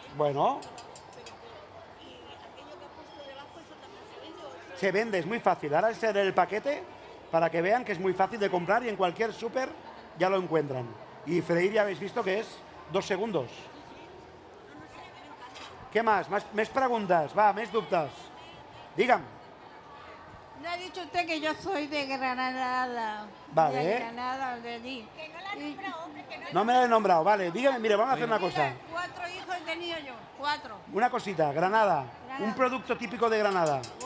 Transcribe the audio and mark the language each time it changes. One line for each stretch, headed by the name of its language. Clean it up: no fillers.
Spanish: Bueno, y aquello que he puesto debajo, eso también se vende. se vende, es muy fácil. Ahora es el paquete para que vean que es muy fácil de comprar y en cualquier súper ya lo encuentran. Y freír ya habéis visto que es 2 segundos. ¿Qué más?
Catalan: Més preguntes, va, més dubtes. Digue'm.
Spanish: No ha dicho usted que yo soy de Granada. Vale. De Granada, de allí. Que no la han nombrado, hombre, que no No me lo he nombrado, vale. Dígame, mire, vamos a hacer una cosa. 4 hijos he tenido yo, 4. Una cosita, Granada. Un producto típico de Granada.